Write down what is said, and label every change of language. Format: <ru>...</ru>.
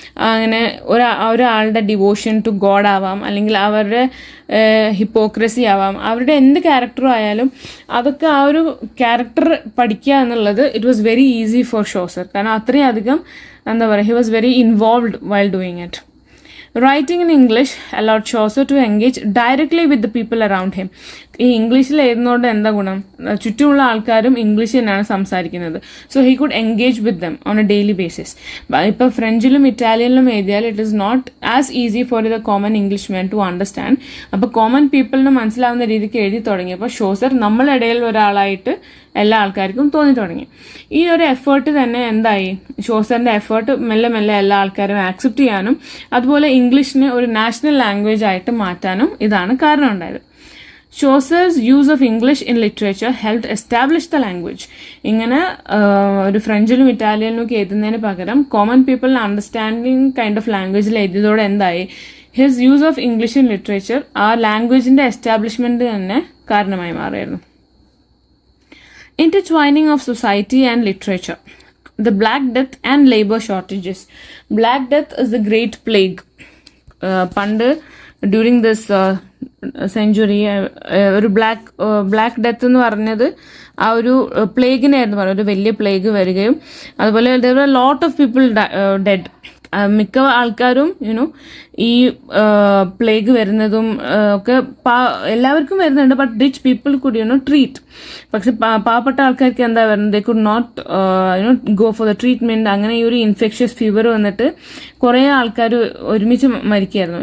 <ml>അങ്ങനെ ഒരാളുടെ devotion to God ആവാം, അല്ലെങ്കിൽ അവരുടെ ഹിപ്പോക്രസി ആവാം, അവരുടെ എന്ത് ക്യാരക്ടറും ആയാലും അതൊക്കെ ആ ഒരു ക്യാരക്ടർ പഠിക്കുക എന്നുള്ളത്</ml> <en>It was very easy for Chaucer.</en> <ml>കാരണം അത്രയും അധികം എന്താ പറയുക,</ml> <en>He was very involved while doing it. Writing in English allowed Chaucer to engage directly with the people around him.</en> <ml>ഈ ഇംഗ്ലീഷിൽ എഴുതുന്നതുകൊണ്ട് എന്താ ഗുണം, ചുറ്റുമുള്ള ആൾക്കാരും ഇംഗ്ലീഷ് തന്നെയാണ് സംസാരിക്കുന്നത്.</ml> <en>So he could engage with them on a daily basis.</en> <ml>ഇപ്പം ഫ്രഞ്ചിലും ഇറ്റാലിയനിലും എഴുതിയാൽ</ml> <en>It is not as easy for the common English man to understand.</en> <ml>അപ്പോൾ കോമൺ പീപ്പിളിന് മനസ്സിലാവുന്ന രീതിക്ക് എഴുതി തുടങ്ങിയപ്പോൾ ഷോസർ നമ്മളിടയിൽ ഒരാളായിട്ട് എല്ലാ ആൾക്കാർക്കും തോന്നി തുടങ്ങി. ഈ ഒരു എഫേർട്ട് തന്നെ എന്തായി, ഷോസറിന്റെ എഫേർട്ട് മെല്ലെ മെല്ലെ എല്ലാ ആൾക്കാരും ആക്സെപ്റ്റ് ചെയ്യാനും അതുപോലെ ഇംഗ്ലീഷിനെ ഒരു നാഷണൽ ലാംഗ്വേജ് ആയിട്ട് മാറ്റാനും ഇതാണ് കാരണം ഉണ്ടായത്.</ml> <en>Chaucer's use of English in literature help establish the language.</en> <ml>ഇങ്ങനെ ഒരു ഫ്രഞ്ചിലും ഇറ്റാലിയനിലും ഒക്കെ എഴുതുന്നതിന് പകരം കോമൺ പീപ്പിളിന് അണ്ടർസ്റ്റാൻഡിങ് കൈൻഡ് ഓഫ് ലാംഗ്വേജിൽ എഴുതിയതോടെ എന്തായി,</ml> <en>his use of English in literature</en> <ml>ആ ലാംഗ്വേജിന്റെ എസ്റ്റാബ്ലിഷ്മെന്റ് തന്നെ കാരണമായി മാറിയായിരുന്നു.</ml> <en>Intertwining of society and literature. The Black Death and labor shortages. Black Death is the great plague.</en> <ml>പണ്ട്</ml> <en>during this century</en> <ml>ഒരു black death എന്ന് പറഞ്ഞത് ആ ഒരു പ്ലേഗിനായിരുന്നു പറയുന്നത്. ഒരു വലിയ പ്ലേഗ് വരികയും അതുപോലെ</ml> <en>there were a lot of people dead.</en> <ml>മിക്ക ആൾക്കാരും ഈ പ്ലേഗ് വരുന്നതും ഒക്കെ എല്ലാവർക്കും വരുന്നുണ്ട്,</ml> <en>But rich people could treat.</en> <ml>പക്ഷെ പാവപ്പെട്ട ആൾക്കാർക്ക് എന്താ വരുന്നത്,</ml> <en>They could not go for the treatment.</en> <ml>അങ്ങനെ ഈ ഒരു ഇൻഫെക്ഷ്യസ് ഫീവർ വന്നിട്ട് കുറേ ആൾക്കാർ ഒരുമിച്ച് മരിക്കുകയായിരുന്നു.</ml>